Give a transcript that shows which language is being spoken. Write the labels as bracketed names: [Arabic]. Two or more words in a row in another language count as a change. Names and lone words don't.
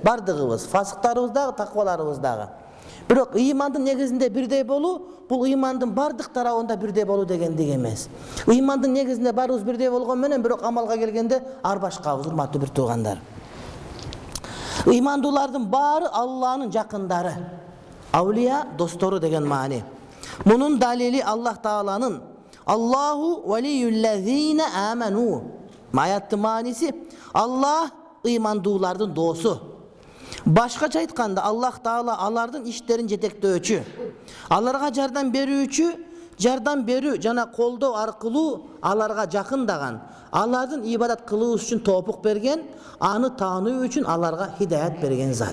[Kyrgyz] Бардыгыбыз, фасыктарыбыз дагы, такваларыбыз дагы. Бирок ыймандын негизинде бирдей болуу, бул ыймандын бардык тарабында бирдей болуу дегендик эмес. Ыймандын негизинде барыбыз бирдей болгон менен, бирок амалга келгенде ар башкабыз, урматтуу бир туугандар. Ыймандуулардын баары Алланын жакындары. Аулия достору деген маани. Мунун далили Аллах Тааланын [Arabic] الله ولي الذين آمنوا. [Kyrgyz] Аяттын мааниси Аллах ыймандуулардын доосу. Башкача айтканда Аллах Таала алардын иштерин жетектөөчү. Аларга жардам берүү жана колдоо аркылуу аларга жакындаган, алардын ибадат кылуу үчүн тоопук берген, аны таануу үчүн аларга хидаят берген зат.